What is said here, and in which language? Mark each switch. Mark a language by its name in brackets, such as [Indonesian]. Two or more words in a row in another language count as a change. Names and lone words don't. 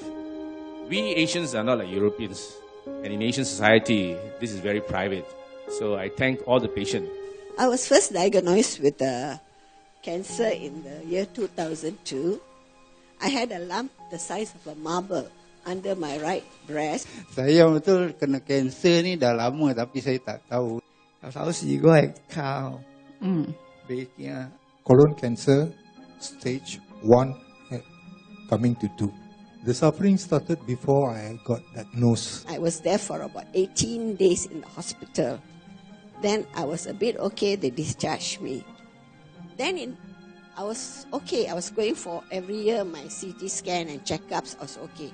[English] We Asians are not like Europeans, and in Asian society, this is very private. So I thank all the patients. I was first diagnosed with cancer in the year 2002. I had a lump the size of a marble under my right breast. [Malay] Saya betul kena kanser ni dah lama tapi saya tak tahu. [Cantonese] 有時我係靠未驚。 [English] Colon cancer, stage 1, coming to 2. The suffering started before I got diagnosed. I was there for about 18 days in the hospital. Then I was a bit okay, they discharged me. Then I was okay, I was going for every year my CT scan and checkups, I was okay.